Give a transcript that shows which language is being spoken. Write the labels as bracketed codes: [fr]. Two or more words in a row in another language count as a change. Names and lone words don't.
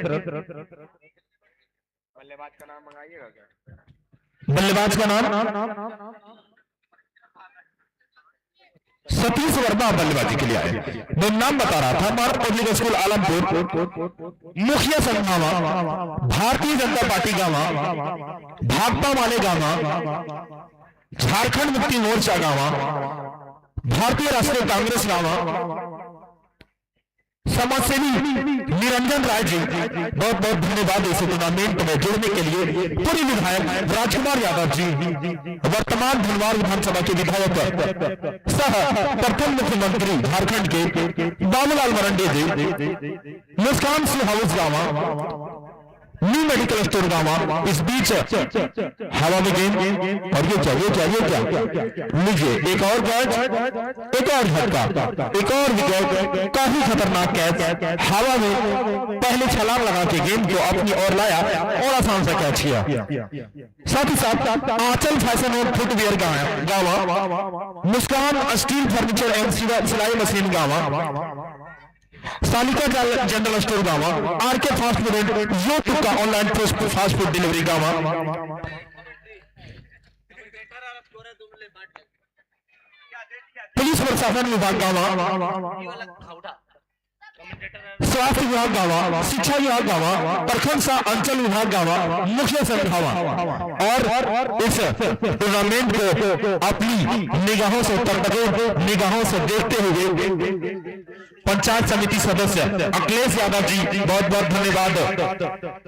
[hi] बल्लेबाज का नाम मंगाइएगा क्या? बल्लेबाज का नाम सतीश वर्मा बल्लेबाजी के लिए आए। मैं नाम बता रहा था मानव पब्लिक स्कूल आलमपुर, मुखिया संघ गांवा, भारतीय जनता पार्टी गांवा, भाकपा वाले गांवा, झारखंड मुक्ति मोर्चा गांवा, भारतीय राष्ट्रीय कांग्रेस गांवा, समाजसेवी निरंजन राय जी बहुत बहुत धन्यवाद इस टूर्नामेंट में जुड़ने के लिए। पूर्व विधायक राजकुमार यादव जी, वर्तमान धनवार विधानसभा के विधायक सह प्रथम मुख्यमंत्री झारखंड के बाबूलाल मरंडी जी, मुस्कान सिंह हाउस गांवा, न्यू मेडिकल स्टोर गांवा। इस बीच हवा में गेंद और ये क्या लीजिए एक और कैच, एक और झटका, एक और विकेट। काफी खतरनाक कैच, हवा में पहले छलांग लगा के गेंद को अपनी ओर लाया और आसान सा कैच किया। साथ ही साथ आंचल फैशन और फुटवियर गांवा, मुस्कान स्टील फर्नीचर एंड सिलाई मशीन गांवा, सालिका जनरल स्टोर गांवा, आरके फास्ट फूड यो का ऑनलाइन फास्ट फूड डिलीवरी गांवा, पुलिस प्रशासन विभाग गांवा, स्वास्थ्य विभाग गांवा, शिक्षा विभाग गांवा, प्रखंड सा अंचल विभाग गांवा, मुखिया संघ गांवा। और इस टूर्नामेंट को अपनी निगाहों से निगाहों से देखते हुए पंचायत समिति सदस्य अखिलेश यादव जी बहुत बहुत धन्यवाद।